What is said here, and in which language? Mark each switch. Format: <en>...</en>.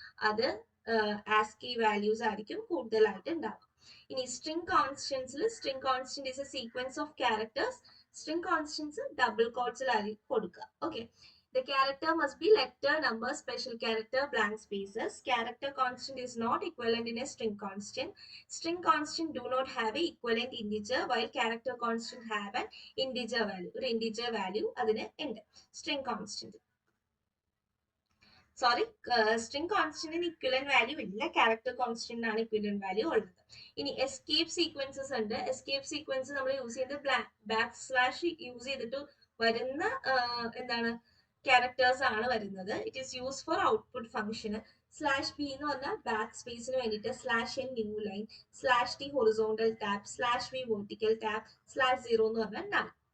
<ml>അത് ASCII values ആയിരിക്കും കൂടുതലായിട്ട് ഉണ്ടാവുക.</ml> <en>ഇനി string constant is a sequence of characters String constants double quotes കൊടുക്കുക. Okay. The character must be letter, number, special character, blank spaces. Character constant is not equivalent in a string constant. String constant do not have a equivalent integer, while character constant have an integer value.</en> <ml>ഒരു integer value അതിന് ഉണ്ട്.</ml> <en>String constant.</en> <ml>Sorry, string constant equivalent value ഇല്ല, character constant ആണ് equivalent value ഉള്ളത്. ഇനി escape sequences ഉണ്ട്. escape sequence നമ്മൾ use ചെയ്യുന്നത് ബാക്ക് സ്ലാഷ് യൂസ് ചെയ്തിട്ട് വരുന്ന എന്താണ് ക്യാരക്ടേഴ്സ് ആണ് വരുന്നത്.</ml> <en>It is use for output function.</en> <ml>Slash B എന്ന് പറഞ്ഞാൽ ബാക്ക് സ്പേസിന് വേണ്ടിയിട്ട്, slash N new line, slash T horizontal tab, slash V vertical tab, slash 0 എന്ന് പറഞ്ഞാൽ നൾ.</ml>